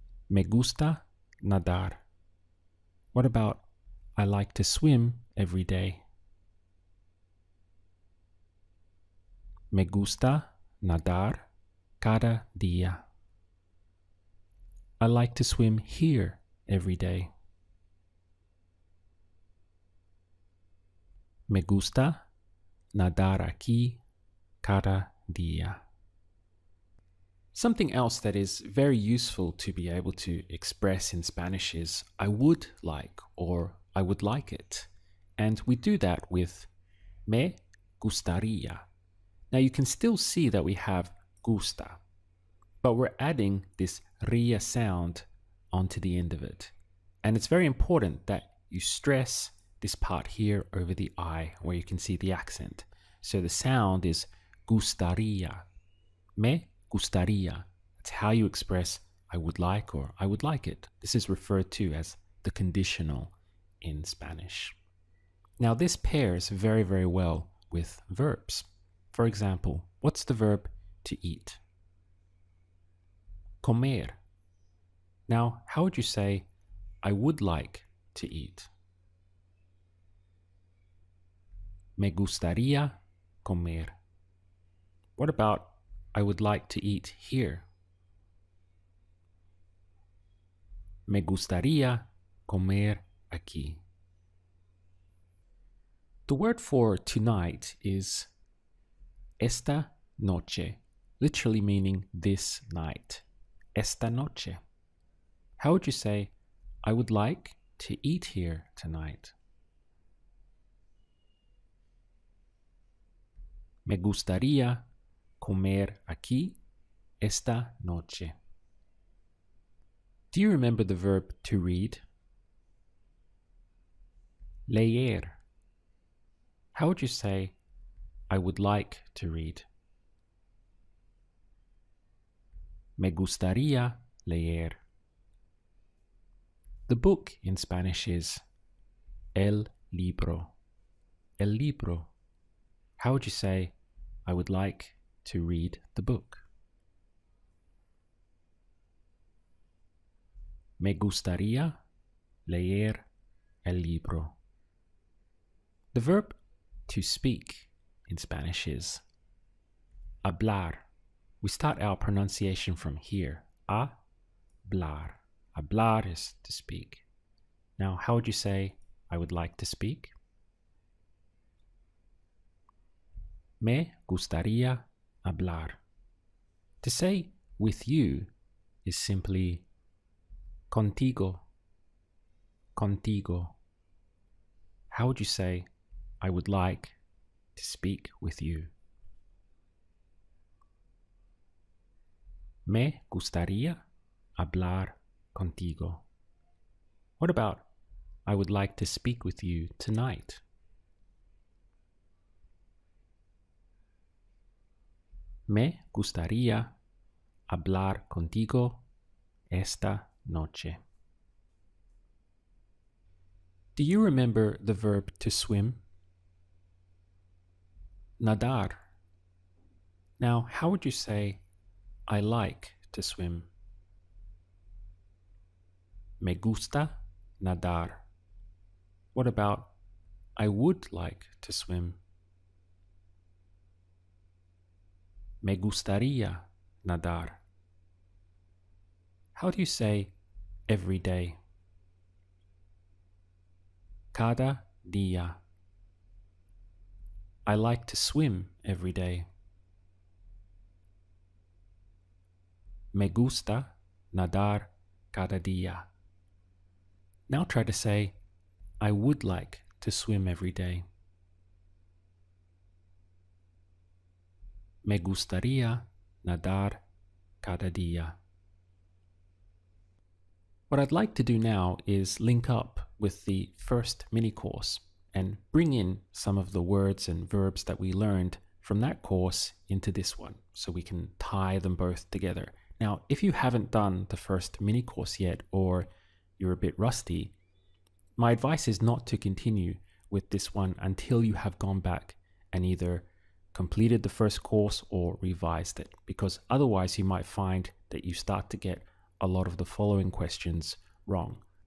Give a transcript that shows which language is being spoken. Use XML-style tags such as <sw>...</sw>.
<es>Me gusta nadar.</es> <en>What about, I like to swim every day?</en> <es>Me gusta nadar cada día.</es> <en>I like to swim here every day.</en> <es>Me gusta nadar aquí cada día.</es> <en>Something else that is very useful to be able to express in Spanish is I would like or I would like it. And we do that with</en> <es>me gustaría.</es> <en>Now you can still see that we have gusta, but we're adding this ria sound onto the end of it. And it's very important that you stress this part here over the I, where you can see the accent. So the sound is gustaría.</en> <es>Me gustaría.</es> <en>That's how you express I would like or I would like it. This is referred to as the conditional in Spanish. Now this pairs very, very well with verbs. For example, what's the verb to eat? Comer. Now, how would you say, I would like to eat?</en> <es>Me gustaría comer.</es> <en>What about, I would like to eat here?</en> <es>Me gustaría comer aquí.</es> <en>The word for tonight is</en> <es>esta noche,</es> <en>literally meaning this night.</en> <es>Esta noche.</es> <en>How would you say, I would like to eat here tonight?</en> <es>Me gustaría comer aquí esta noche.</es> <en>Do you remember the verb to read? Leer. How would you say, I would like to read?</en> <es>Me gustaría leer.</es> <en>The book in Spanish is</en> <es>el libro. El libro.</es> <en>How would you say, I would like to read the book?</en> <es>Me gustaría leer el libro.</es> <en>The verb to speak in Spanish is hablar. We start our pronunciation from here. Hablar. Hablar is to speak. Now, how would you say, I would like to speak?</en> <es>Me gustaría hablar.</es> <en>To say with you is simply contigo. Contigo. How would you say, I would like to speak with you?</en> <es>Me gustaría hablar contigo.</es> <en>What about, I would like to speak with you tonight?</en> <es>Me gustaría hablar contigo esta noche.</es> <en>Do you remember the verb to swim? Nadar. Now, how would you say, I like to swim?</en> <es>Me gusta nadar.</es> <en>What about, I would like to swim?</en> <es>Me gustaría nadar.</es> <en>How do you say every day?</en> <es>Cada día.</es> <en>I like to swim every day.</en> <es>Me gusta nadar cada día.</es> <en>Now try to say, I would like to swim every day.</en> <es>Me gustaría nadar cada día.</es> <en>What I'd like to do now is link up with the first mini course and bring in some of the words and verbs that we learned from that course into this one, so we can tie them both together. Now, if you haven't done the first mini course yet, or you're a bit rusty, my advice is not to continue with this one until you have gone back and either completed the first course or revised it, because otherwise you might find that you start to get a lot of the following questions wrong.</en>